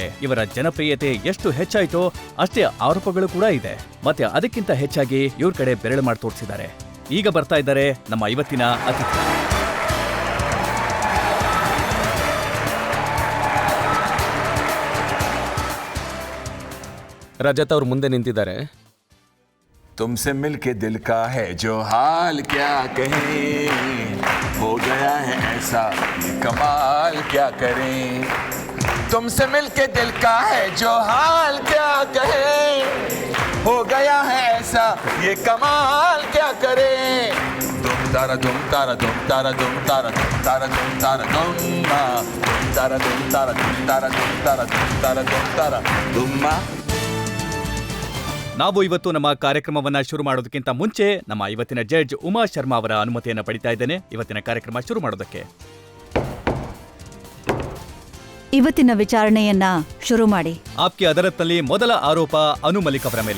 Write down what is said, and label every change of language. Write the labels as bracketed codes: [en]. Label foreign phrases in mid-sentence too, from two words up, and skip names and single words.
[kn] ಇವರ ಜನಪ್ರಿಯತೆ ಎಷ್ಟು ಹೆಚ್ಚಾಯ್ತೋ ಅಷ್ಟೇ ಆರೋಪಗಳು ಕೂಡ ಇದೆ. ಮತ್ತೆ ಅದಕ್ಕಿಂತ ಹೆಚ್ಚಾಗಿ ಇವ್ರ ಕಡೆ ಬೆರಳು ಮಾಡಿ ತೋರಿಸಿದ್ದಾರೆ. ಈಗ ಬರ್ತಾ ಇದ್ದಾರೆ ನಮ್ಮ ಇವತ್ತಿನ ಅತಿಥಿ. ರಜತ್ ಅವ್ರು ಮುಂದೆ ನಿಂತಿದ್ದಾರೆ. [hi] तुमसे मिलके दिल का है जो हाल क्या कहें, हो गया है ऐसा ये कमाल क्या करें. तुमसे मिलके दिल का है जो हाल क्या कहें, हो गया है ऐसा ये कमाल क्या करें. दुम तारा दुम तारा दुम तारा दुम तारा दुम तारा दुम तारा दुम्मा, दुम तारा दुम तारा दुम तारा दुम तारा दुम तारा दुम तारा दुम्मा. [kn] ನಾವು ಇವತ್ತು ನಮ್ಮ ಕಾರ್ಯಕ್ರಮವನ್ನ ಶುರು ಮಾಡೋದಕ್ಕಿಂತ ಮುಂಚೆ ನಮ್ಮ ಇವತ್ತಿನ ಜಡ್ಜ್ ಉಮಾ ಶರ್ಮಾ ಅವರ ಅನುಮತಿಯನ್ನು ಪಡಿತಾ ಇದ್ದೇನೆ ಇವತ್ತಿನ ಕಾರ್ಯಕ್ರಮ ಶುರು ಮಾಡೋದಕ್ಕೆ. ಇವತ್ತಿನ ವಿಚಾರಣೆಯನ್ನ ಶುರು ಮಾಡಿ. ಆಪ್ಕಿ ಅದಾಲತ್ನಲ್ಲಿ ಮೊದಲ ಆರೋಪ ಅನು ಮಲಿಕ್ ಅವರ ಮೇಲೆ.